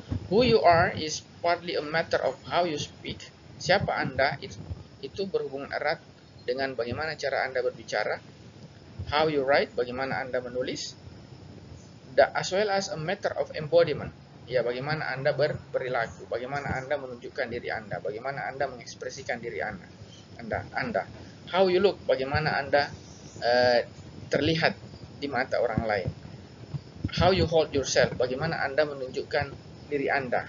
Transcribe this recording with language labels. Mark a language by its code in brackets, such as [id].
[en] Who you are is partly a matter of how you speak. [id] Siapa Anda itu berhubungan erat dengan bagaimana cara Anda berbicara. [en] How you write, [id] bagaimana Anda menulis. [en] As well as a matter of embodiment. [id] Ya, bagaimana Anda berperilaku, bagaimana Anda menunjukkan diri Anda, bagaimana Anda mengekspresikan diri Anda. [en] How you look, [id] bagaimana Anda terlihat di mata orang lain. [en] How you hold yourself, [id] bagaimana Anda menunjukkan diri Anda.